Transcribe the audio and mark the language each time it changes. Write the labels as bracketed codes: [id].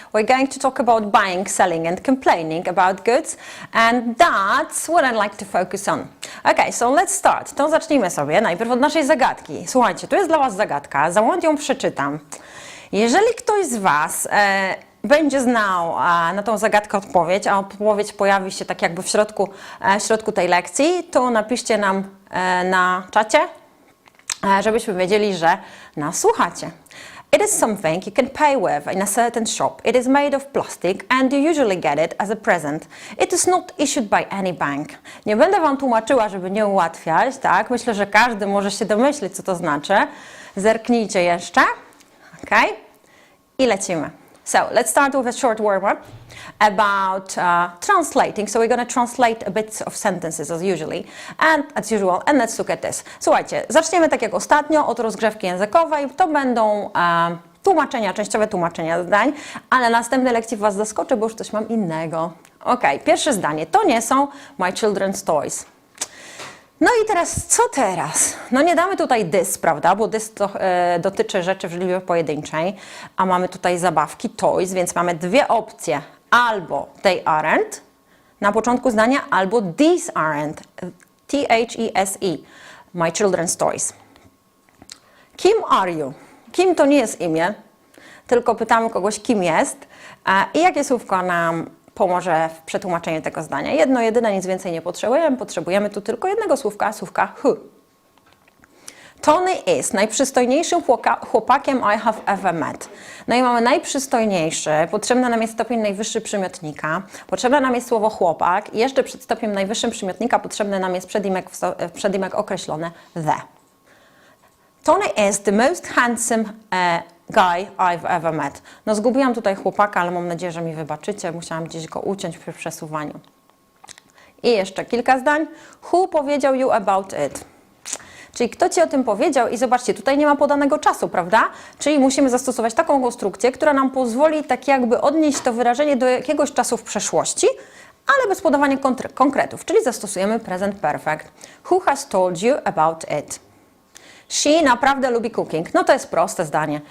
[en] We're going to talk about buying, selling and complaining about goods, and that's what I'd like to focus on. Okay, so let's start. [pl] To zacznijmy sobie najpierw od naszej zagadki. Słuchajcie, tu jest dla Was zagadka, za moment ją przeczytam. Jeżeli ktoś z Was będzie znał na tą zagadkę odpowiedź, a odpowiedź pojawi się tak jakby w środku tej lekcji, to napiszcie nam na czacie, żebyśmy wiedzieli, że nas słuchacie. [en] It is something you can pay with in a certain shop. It is made of plastic and you usually get it as a present. It is not issued by any bank. [pl] Nie będę Wam tłumaczyła, żeby nie ułatwiać, tak? Myślę, że każdy może się domyślić, co to znaczy. Zerknijcie jeszcze. Okay? I lecimy. [en] So, let's start with a short warm-up about translating. So we're going to translate a bit of sentences as usual. And let's look at this. [pl] Słuchajcie, zaczniemy tak jak ostatnio od rozgrzewki językowej. To będą tłumaczenia, częściowe tłumaczenia zdań, ale na następnej lekcji Was zaskoczę, bo już coś mam innego. Ok, pierwsze zdanie. To nie są [en] my children's toys. [pl] No i teraz, co teraz? No nie damy tutaj this, prawda, bo this to dotyczy rzeczy w liczbie pojedynczej, a mamy tutaj zabawki, toys, więc mamy dwie opcje. Albo [en] they aren't [pl] na początku zdania, albo [en] these aren't, T-H-E-S-E, my children's toys. Kim are you? [pl] Kim to nie jest imię, tylko pytamy kogoś, kim jest i jakie słówko nam pomoże w przetłumaczeniu tego zdania. Jedno, jedyne, nic więcej nie potrzebujemy. Potrzebujemy tu tylko jednego słówka who. [en] Tony is [pl] najprzystojniejszym chłopakiem [en] I have ever met. [pl] No i mamy najprzystojniejszy, potrzebny nam jest stopień najwyższy przymiotnika, potrzebne nam jest słowo chłopak i jeszcze przed stopniem najwyższym przymiotnika potrzebny nam jest przedimek określony the. [en] Tony is the most handsome guy I've ever met. [pl] No zgubiłam tutaj chłopaka, ale mam nadzieję, że mi wybaczycie. Musiałam gdzieś go uciąć przy przesuwaniu. I jeszcze kilka zdań. Who powiedział [en] you about it? [pl] Czyli kto Ci o tym powiedział? I zobaczcie, tutaj nie ma podanego czasu, prawda? Czyli musimy zastosować taką konstrukcję, która nam pozwoli tak jakby odnieść to wyrażenie do jakiegoś czasu w przeszłości, ale bez podawania konkretów. Czyli zastosujemy present perfect. [en] Who has told you about it? [pl] She naprawdę lubi cooking. No to jest proste zdanie.